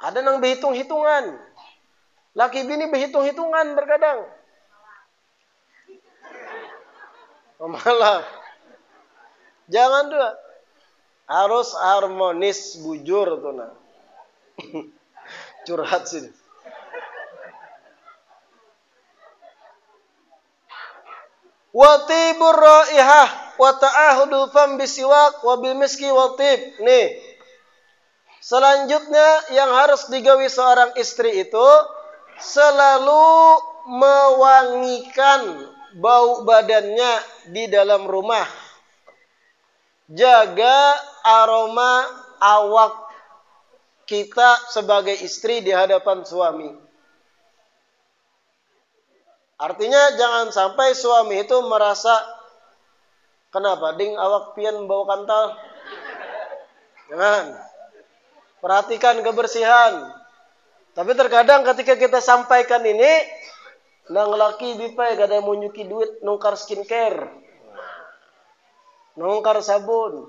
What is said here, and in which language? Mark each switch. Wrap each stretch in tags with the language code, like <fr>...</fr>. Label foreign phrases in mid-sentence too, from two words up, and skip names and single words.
<id>Ada yang berhitung-hitungan. Laki bini berhitung-hitungan terkadang. Malah. Jangan dua.</id> <bjn>Harus harmonis, bujur tuh nah.</bjn> <id>Curhat sih.</id> <ar>وتطيب الرائحة وتعاهد الفم بالسواك وبالمسك والطيب.</ar> <id>Nih. Selanjutnya yang harus digawi seorang istri itu selalu mewangikan bau badannya di dalam rumah. Jaga aroma awak kita sebagai istri di hadapan suami. Artinya jangan sampai suami itu merasa, kenapa</id> <bjn>ding awak pian bau kantal?</bjn> <id>Jangan. Perhatikan kebersihan. Tapi terkadang ketika kita sampaikan ini,</id> <bjn>nang laki bipai kada mau nyuki duit nungkar skincare, nungkar sabun.</bjn>